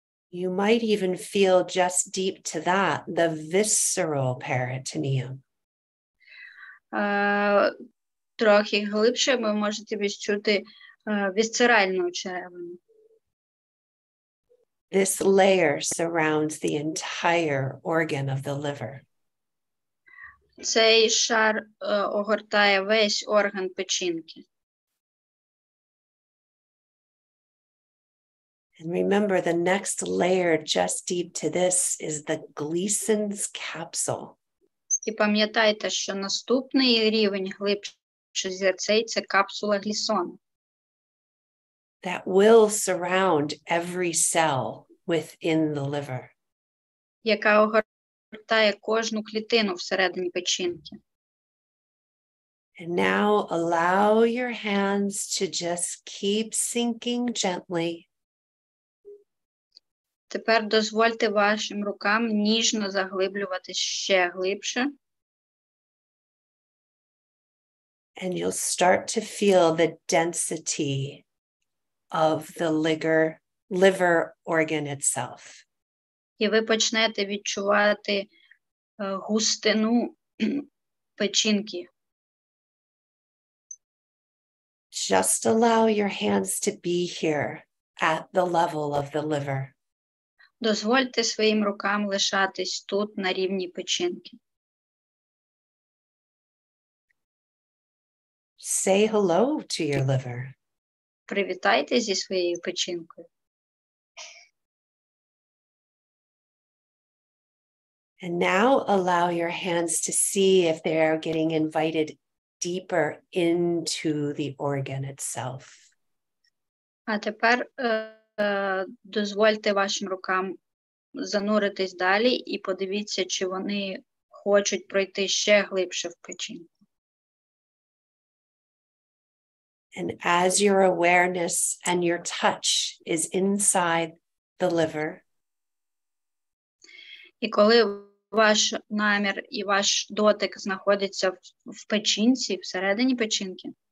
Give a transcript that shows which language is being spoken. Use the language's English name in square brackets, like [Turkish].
[English] You might even feel just deep to that, the visceral peritoneum. [Ukrainian] Трохи глибше ви можете відчути вісцеральну очеревину. [English] This layer surrounds the entire organ of the liver. [Ukrainian] Цей шар огортає весь орган печінки. [English] And remember, the next layer just deep to this is the Gleason's capsule. [Ukrainian] І пам'ятайте, що наступний рівень глибше за цей – це капсула Глісона. [English] That will surround every cell within the liver. [Ukrainian] Яка огортає кожну клітину всередині печінки. [English] And now allow your hands to just keep sinking gently. [Ukrainian] Тепер дозвольте вашим рукам ніжно заглиблюватись ще глибше. [English] And you'll start to feel the density of the liver organ itself. [Ukrainian] І ви почнете відчувати густину печінки. [English] Just allow your hands to be here at the level of the liver. [Ukrainian] Дозвольте своїм рукам лишатись тут, на рівні печінки. [English] Say hello to your liver. [Ukrainian] Привітайте зі своєю печінкою. [English] And now allow your hands to see if they are getting invited deeper into the organ itself. [Ukrainian] А тепер дозвольте вашим рукам зануритись далі і подивіться, чи вони хочуть пройти ще глибше в печінку. [English] And as your awareness and your touch is inside the liver, [Ukrainian] І коли ваш намір і ваш дотик знаходиться в печінці, всередині печінки,